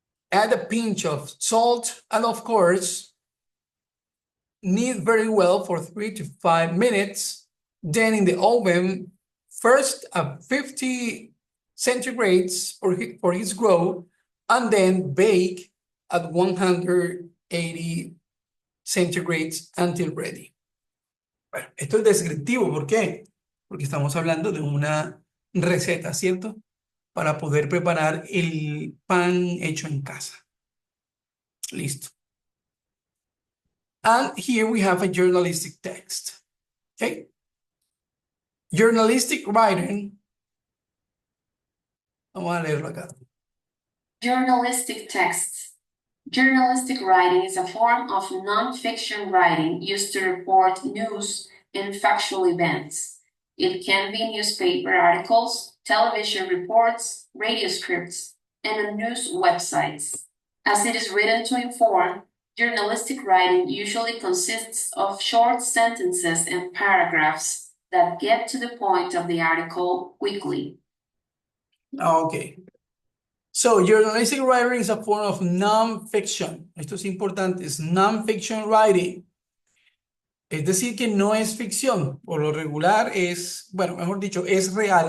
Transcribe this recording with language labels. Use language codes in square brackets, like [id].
[en] Add a pinch of salt and of course, knead very well for 3 to 5 minutes. Then in the oven, first at 50 centigrades for his growth, and then bake at 180 centigrades until ready. [es] Bueno, esto es descriptivo, ¿por qué? Porque estamos hablando de una receta, ¿cierto? Para poder preparar el pan hecho en casa. [en] Listo. And here we have a journalistic text. Okay? Journalistic writing. [es] Vamos a leerlo acá. [en] Journalistic texts. Journalistic writing is a form of non-fiction writing used to report news and factual events. It can be newspaper articles, television reports, radio scripts, and on news websites. As it is written to inform, journalistic writing usually consists of short sentences and paragraphs that get to the point of the article quickly. Okay. So, journalistic writing is a form of non-fiction. [es] Esto es importante, es non-fiction writing. Es decir, que no es ficción. Por lo regular es, bueno, mejor dicho, es real.